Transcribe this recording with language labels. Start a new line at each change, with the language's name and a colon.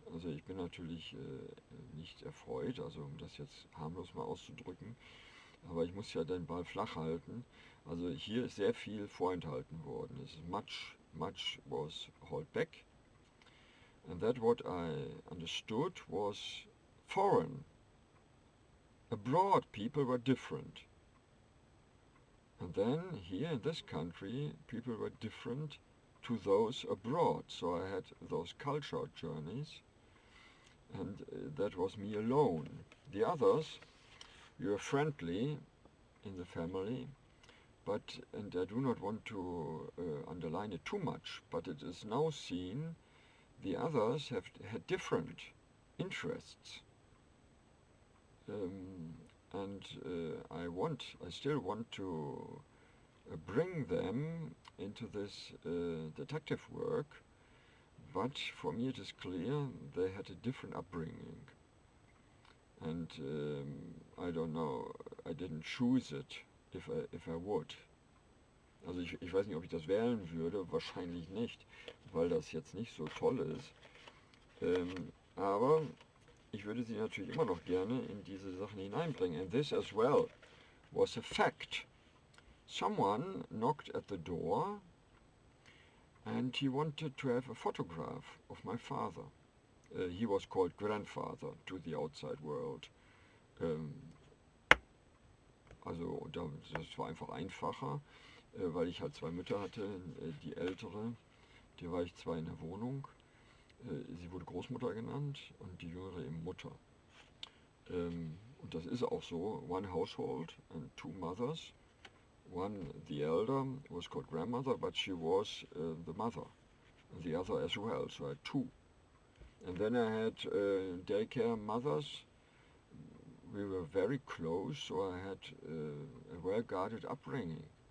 German: Also ich bin natürlich nicht erfreut, also um das jetzt harmlos mal auszudrücken, aber ich muss ja den Ball flach halten. Also hier ist sehr viel vorenthalten worden. Es ist
English: much was held back, and that what I understood was foreign. Abroad people were different. And then here in this country people were different to those abroad. So I had those culture journeys, and that was me alone. The others, we were friendly in the family, and I do not want to underline it too much, but it is now seen the others had different interests. And I still want to bring them into this detective work, but for me it is clear they had a different upbringing. And I don't know, I didn't choose it if I would.
German: Also ich weiß nicht, ob ich das wählen würde, wahrscheinlich nicht, weil das jetzt nicht so toll ist. Aber ich würde sie natürlich immer noch gerne in diese Sachen hineinbringen.
English: And this as well was a fact. Someone knocked at the door and he wanted to have a photograph of my father. He was called grandfather to the outside world.
German: Also das war einfach einfacher, weil ich halt zwei Mütter hatte. Die ältere, die war ich zwar in der Wohnung, sie wurde Großmutter genannt, und die jüngere eben Mutter. Und das ist auch so,
English: one household and two mothers. One, the elder, was called grandmother, but she was the mother, and the other as well, so I had two. And then I had daycare mothers. We were very close, so I had a well-guarded upbringing.